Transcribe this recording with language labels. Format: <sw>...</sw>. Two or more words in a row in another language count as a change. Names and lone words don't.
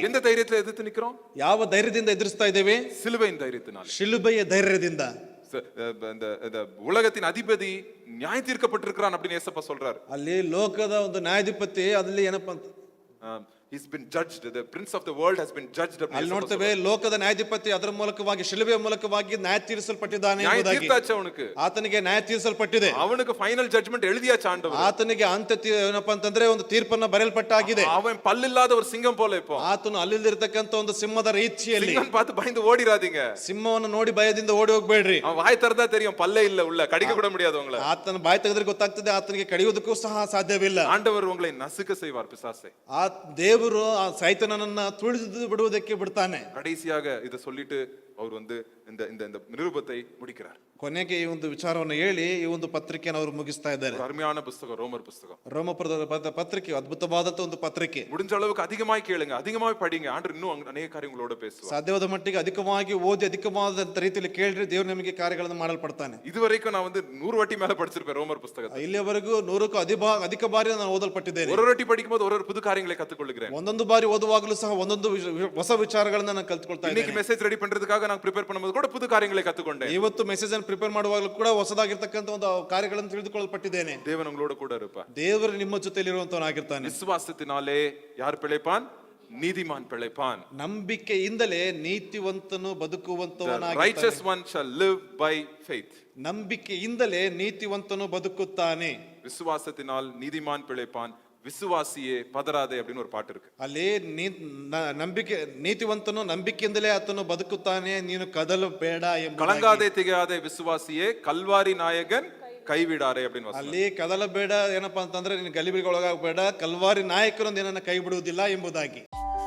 <ta>எந்த தைரியத்துல எதிர்த்து நிக்கிறோம்?</ta> <kn>ಯಾವ ಧೈರ್ಯದಿಂದ ಎದುರಿಸ್ತಾ ಇದ್ದೇವೆ?</kn> <ta>சிலுவையின் தைரியத்தினால.</ta> <kn>ಶಿಲುಬೆಯ ಧೈರ್ಯದಿಂದ.</kn> <ta>இந்த உலகத்தின் அதிபதி நியாய தீர்க்கப்பட்டிருக்கிறான் அப்படின்னு ஏசப்பா சொல்றாரு.</ta> <kn>ಅಲ್ಲಿ ಲೋಕದ ಒಂದು ನ್ಯಾಯಾಧಿಪತಿ ಅದಲ್ಲಿ ಏನಪ್ಪಾ ಅಂತ</kn> <en>he's been judged, the prince of the world has been judged.</en> <kn>ಅಲ್ಲಿ ನೋಡ್ತೇವೆ ಲೋಕದ ನ್ಯಾಯಾಧಿಪತಿ ಅದರ ಮೂಲಕವಾಗಿ ಶಿಲುಬೆಯ ಮೂಲಕವಾಗಿ ನ್ಯಾಯ ತೀರಿಸಲ್ಪಟ್ಟಿದ್ದಾನೆ</kn> <ta>நியாய</ta> <kn>ಎಂಬುದಾಗಿ.</kn> <ta>தீர்த்தாச்சு அவனுக்கு.</ta> <kn>ಆತನಿಗೆ ನ್ಯಾಯ ತೀರಿಸಲ್ಪಟ್ಟಿದೆ.</kn> <ta>அவனுக்கு</ta> <en>final judgment</en> <ta>எழுதியாச்சு ஆண்டவர்.</ta> <kn>ಆತನಿಗೆ ಏನಪ್ಪಾ ಅಂತಂದ್ರೆ ಒಂದು ತೀರ್ಪನ್ನ ಬರೆಯಲ್ಪಟ್ಟಾಗಿದೆ.</kn> <ta>அவன் பல்லில்லாத ஒரு சிங்கம் போல இப்போ.</ta> <kn>ಆತನು ಅಲ್ಲಿರ್ತಕ್ಕಂಥ ಒಂದು ಸಿಂಹದ ರೀತಿಯಲ್ಲಿ.</kn> <ta>சிங்கம் பார்த்து பயந்து ஓடிராதீங்க.</ta> <kn>ಸಿಂಹವನ್ನು ನೋಡಿ ಭಯದಿಂದ ಓಡಿ ಹೋಗ್ಬೇಡ್ರಿ.</kn> <ta>அவன் வாய் திறந்தா தெரியும் பல்லே இல்ல உள்ள, கடிக்க கூட முடியாது உங்களை.</ta> <kn>ಆತನ ಬಾಯಿ ತೆಗೆದ್ರೆ ಗೊತ್ತಾಗ್ತದೆ ಆತನಿಗೆ ಕಡಿಯೋದಕ್ಕೂ ಸಹ ಸಾಧ್ಯವಿಲ್ಲ.</kn> <ta>ஆண்டவர் உங்களை நசுக்க செய்வார் பிசாசை.</ta> <kn>ಆ ದೇವರು ಆ ಸೈತಾನನನ್ನ ತುಳಿದು ಬಿಡುವುದಕ್ಕೆ ಬಿಡ್ತಾನೆ.</kn> <ta>கடைசியாக இதை சொல்லிட்டு அவர் இந்த இந்த இந்த நிருபத்தை முடிக்கிறார்.</ta> <kn>ಕೊನೆಗೆ ಈ ಒಂದು ವಿಚಾರವನ್ನು ಹೇಳಿ ಈ ಒಂದು ಪತ್ರಿಕೆಯನ್ನು ಅವರು ಮುಗಿಸ್ತಾ ಇದ್ದಾರೆ.</kn> <ta>அருமையான புத்தகம் ரோமர் புத்தகம்.</ta> <kn>ರೋಮಪುರದ ಪತ್ರಿಕೆ ಅದ್ಭುತವಾದಂತ ಒಂದು ಪತ್ರಿಕೆ.</kn> <ta>முடிஞ்ச அளவுக்கு அதிகமாய் கேளுங்க, அதிகமாய் படிங்க. ஆண்டவர் இன்னும் அநேக காரியங்களோட பேசுவார்.</ta> <kn>ಸಾಧ್ಯವಾದ ಮಟ್ಟಿಗೆ ಅಧಿಕವಾಗಿ ಓದಿ ಅಧಿಕವಾದ ರೀತಿಯಲ್ಲಿ ಕೇಳ್ರಿ, ದೇವರು ನಿಮಗೆ ಕಾರ್ಯಗಳನ್ನು ಮಾಡಲ್ಪಡ್ತಾನೆ.</kn> <ta>இதுவரைக்கும் நான் 100 வாட்டி மேல படிச்சிருப்பேன் ரோமர் புத்தகத்தை.</ta> <kn>ಇಲ್ಲಿಯವರೆಗೂ 100ಕ್ಕೂ ಅಧಿಕ ಬಾರಿ ನಾನು ಓದಲ್ಪಟ್ಟಿದ್ದೇನೆ.</kn> <ta>ஒரு வாட்டி படிக்கும்போது ஒரு புது காரியங்களை கத்துக்கொள்கிறேன்.</ta> <kn>ಒಂದೊಂದು ಬಾರಿ ಓದುವಾಗಲೂ ಸಹ ಒಂದೊಂದು ಹೊಸ ವಿಚಾರಗಳನ್ನ ನಾನು ಕಲ್ತ್ಕೊಳ್ತಾ ಇದ್ದೇನೆ.</kn> <ta>இன்னைக்கு</ta> <en>message ready</en> <ta>பண்றதுக்காக நான் ப்ரிப்பேர் பண்ணும்போது கூட புது காரியங்களை கத்துக்கொண்டேன்.</ta> <kn>ಇವತ್ತು ಮೆಸೇಜ್ ಅನ್ನು ಪ್ರಿಪೇರ್ ಮಾಡುವಾಗಲೂ ಕೂಡ ಹೊಸದಾಗಿರ್ತಕ್ಕಂಥ ಒಂದು ಕಾರ್ಯಗಳನ್ನು ತಿಳಿದುಕೊಳ್ಳಲ್ಪಟ್ಟಿದ್ದೇನೆ.</kn> <ta>தேவன் உங்களோட கூட இருப்பார்.</ta> <kn>ದೇವರು ನಿಮ್ಮ ಜೊತೆಲಿರುವಂತವನಾಗಿರ್ತಾನೆ.</kn> <ta>விசுவாசத்தினாலே யார் பிழைப்பான்? நீதிமான் பிழைப்பான்.</ta> <kn>ನಂಬಿಕೆಯಿಂದಲೇ ನೀತಿವಂತನು ಬದುಕುವಂತವನಾಗಿರ್ತಾನೆ.</kn> <en>righteous one shall live by faith.</en> <kn>ನಂಬಿಕೆಯಿಂದಲೇ ನೀತಿವಂತನು ಬದುಕುತ್ತಾನೆ.</kn> <ta>விசுவாசத்தினால் நீதிமான் பிழைப்பான், விசுவாசியே பதறாதே அப்படின்னு ஒரு பாட்டு இருக்கு.</ta> <kn>ಅಲ್ಲಿ ನಂಬಿಕೆ ನೀತಿವಂತನು ನಂಬಿಕೆಯಿಂದಲೇ ಆತನು ಬದುಕುತ್ತಾನೆ, ನೀನು ಕದಲು ಬೇಡ ಎಂಬ.</kn> <ta>கலங்காதே திகையாதே விசுவாசியே கல்வாரி நாயகன் கைவிடாரே அப்படின்னு வசனம்.</ta> <kn>ಅಲ್ಲಿ ಕದಲ ಬೇಡ ಏನಪ್ಪಾ ಅಂತಂದ್ರೆ ನೀನು ಗಲಿಬಿಗೆ ಒಳಗಾಗಬೇಡ, ಕಲ್ವಾರಿ ನಾಯಕರು ನಿನ್ನನ್ನು ಕೈ ಬಿಡುವುದಿಲ್ಲ ಎಂಬುದಾಗಿ.</kn>